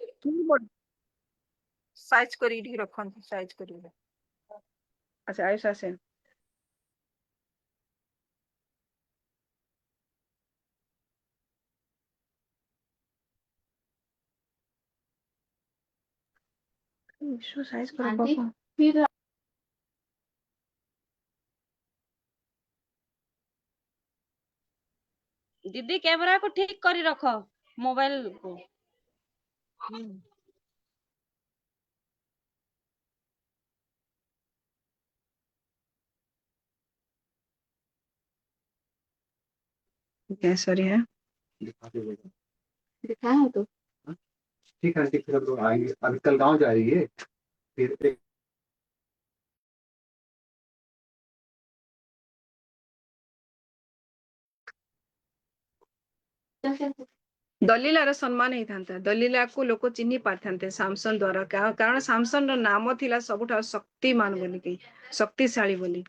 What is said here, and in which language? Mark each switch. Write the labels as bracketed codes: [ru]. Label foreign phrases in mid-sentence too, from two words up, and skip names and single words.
[or] ସାଇଜ କରି ଟିକେ ରଖନ୍ତୁ, ସାଇଜ କରିବେ। ଆଚ୍ଛା ଆୟୁଷ ଆସେ ସାଇଜ କର ବାପା। [hi] दीदी कैमरा को ठीक करी रखो मोबाइल को। सॉरी है दिखा है तो ठीक है, फिर अब लोग आएंगे, अभी कल गाँव जा रही है फिर [or] ଦଲିଲାର ସମ୍ମାନ ହେଇଥାନ୍ତା। ଦଲିଲାକୁ ଲୋକ ଚିହ୍ନି ପାରିଥାନ୍ତେ ସାମସନ ଦ୍ଵାରା, କାରଣ ସାମସନର ନାମ ଥିଲା ସବୁଠାରୁ ଶକ୍ତିମାନ ବୋଲିକି, ଶକ୍ତିଶାଳୀ ବୋଲି।